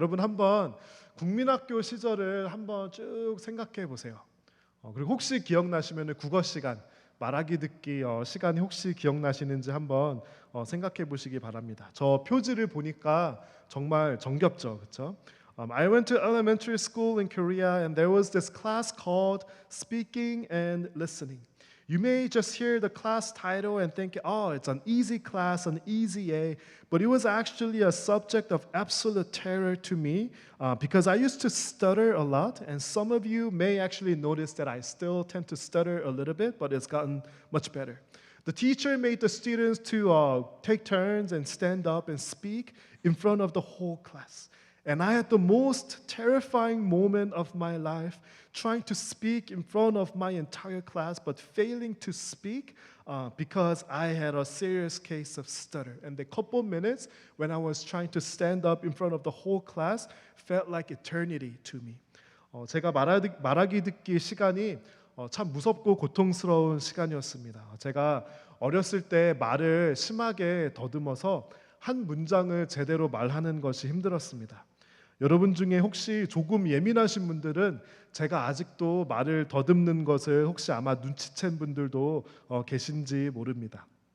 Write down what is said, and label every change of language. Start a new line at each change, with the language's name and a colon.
Korean: 여러분 한번 국민학교 시절을 한번 쭉 생각해 보세요. 그리고 혹시 기억나시면 국어 시간 말하기 듣기 시간이 혹시 기억나시는지 한번 생각해 보시기 바랍니다. 저 표지를 보니까 정말 정겹죠, 그렇죠?
English: I went to elementary school in Korea and there was this class called Speaking and Listening. You may just hear the class title and think, oh, it's an easy class, an easy A, but it was actually a subject of absolute terror to me because I used to stutter a lot, and some of you may actually notice that I still tend to stutter a little bit, but it's gotten much better. The teacher made the students to take turns and stand up and speak in front of the whole class. And I had the most terrifying moment of my life trying to speak in front of my entire class but failing to speak because I had a serious case of stutter. And the couple minutes when I was trying to stand up in front of the whole class felt like eternity to me.
Korean: 제가 말하기 듣기 시간이 참 무섭고 고통스러운 시간이었습니다. 제가 어렸을 때 말을 심하게 더듬어서 한 문장을 제대로 말하는 것이 힘들었습니다. 여러분 중에 혹시 조금 예민하신 분들은 제가 아직도 말을 더듬는 것을 혹시 아마 눈치챈 분들도 계신지 모릅니다.